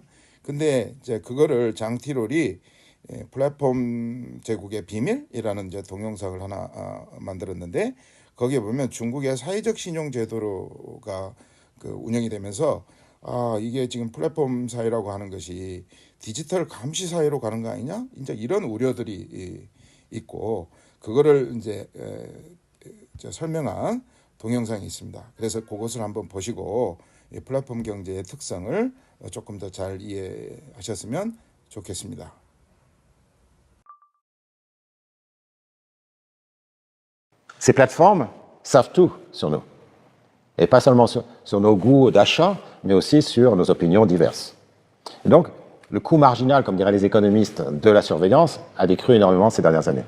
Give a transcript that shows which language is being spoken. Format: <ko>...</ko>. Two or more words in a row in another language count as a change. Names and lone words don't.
<ko>근데 이제 그거를 장티롤이 플랫폼 제국의 비밀이라는 이제 동영상을 하나 만들었는데, 거기에 보면 중국의 사회적 신용 제도가 그 운영이 되면서 이게 지금 플랫폼 사회라고 하는 것이 디지털 감시 사회로 가는 거 아니냐? 이제 이런 우려들이 있고, 그거를 이제 설명한 동영상이 있습니다. 그래서 그것을 한번 보시고 이 플랫폼 경제의 특성을 조금 더 잘 이해하셨으면 좋겠습니다.</ko> <fr>Ces plateformes savent tout sur nous. Et pas seulement sur nos goûts d'achat, mais aussi sur nos opinions diverses. Et donc, le coût marginal, comme diraient les économistes, de la surveillance a décru énormément ces dernières années.</fr>